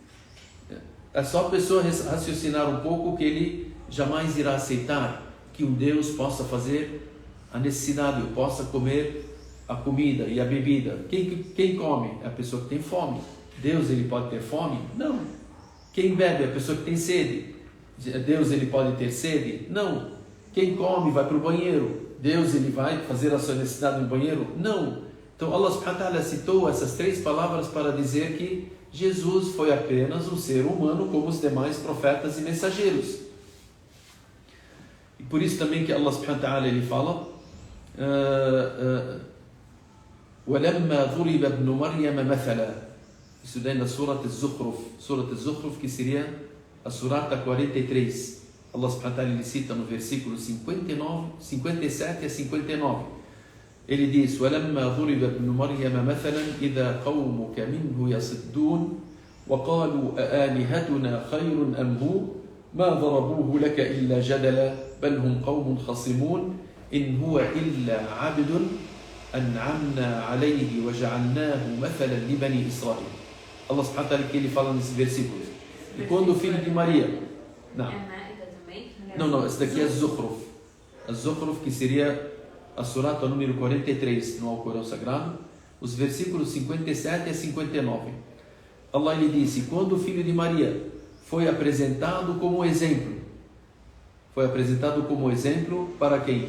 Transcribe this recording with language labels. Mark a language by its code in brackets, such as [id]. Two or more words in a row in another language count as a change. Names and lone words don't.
[pt] É só a pessoa raciocinar um pouco que ele jamais irá aceitar que um Deus possa fazer a necessidade, ou possa comer a comida e a bebida. Quem come? É a pessoa que tem fome. Deus ele pode ter fome? Não. Quem bebe? É a pessoa que tem sede. Deus ele pode ter sede? Não. Quem come vai para o banheiro. Deus ele vai fazer a sua necessidade no banheiro? Não. Então Allah [ar] سبحانه وتعالى [pt] citou essas três palavras para dizer que Jesus foi apenas um ser humano como os demais profetas e mensageiros. E por isso também que Allah [ar] سبحانه وتعالى [pt] ele fala: [ar] وَلَمَّا ضُرِبَ ابْنُ مَرْيَمَ مَثَلًا. [pt] Isso daí na Surah Al-Zukhruf, que seria a Surah 43. Allah [ar] سبحانه وتعالى [pt] ele cita no versículo 57 a 59. Ele diz: [ar] وَلَمَّا ضُرِبَ ابْنُ مَرْيَمَ مَثَلًا إِذَا قَوْمُكَ مِنْهُ يَصِدُّونَ وَقَالُوا أَآلِهَتُنَا خَيْرٌ أَمْ هُوَ مَا ضَرَبُوهُ لَكَ إِلَّا جَدَلًا بَلْ هُمْ قَوْمٌ خَصِمُونَ إِنْ هُوَ إِلَّا عَبْدٌ أَنْعَمْنَا عَلَيْهِ وَجَعَلْنَاهُ مَثَلًا لِبَنِي إِسْرَائِيل. [pt] Allah [ar] سبحانه وتعالى [pt] que ele fala nesse versículo. E quando o filho de Maria... Não, esse daqui é Zukhruf. A Zukhruf, que seria a surata número 43 no Alcorão Sagrado, os versículos 57 a 59. Allah lhe disse: quando o filho de Maria foi apresentado como exemplo, foi apresentado como exemplo para quem?